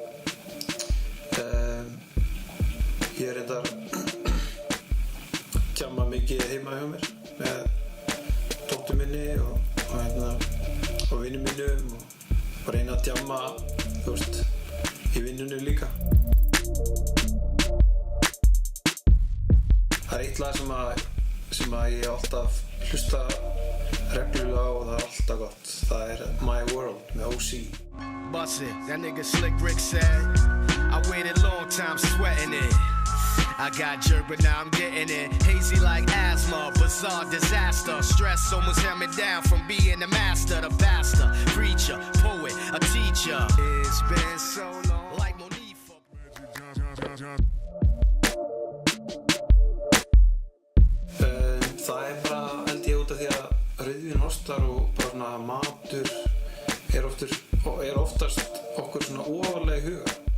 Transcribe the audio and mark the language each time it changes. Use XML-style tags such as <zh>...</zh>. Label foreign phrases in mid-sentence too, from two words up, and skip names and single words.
<is>Ég er reyndar djamma mikið heima hjá mér með dóttur minni og vinum mínum og reyna að djamma, þú veist, í vinnunni líka. Það er eitt lag sem að ég alltaf hlusta reglulega á og það er alltaf gott. Það er My World með O.C.</is> <en>Bust it, that nigga Slick Rick said I waited a long time sweating it. I got jerked but now I'm getting it. Hazy like asthma, bizarre disaster. Stress almost held me down from being the master, the pastor, preacher, poet, a teacher. It's been so long like Monifa.</en> <is>Það er bara held ég út af því að rauðvín ostar og bara svona matur er oftast okkur svona ofarlega í huga.</is>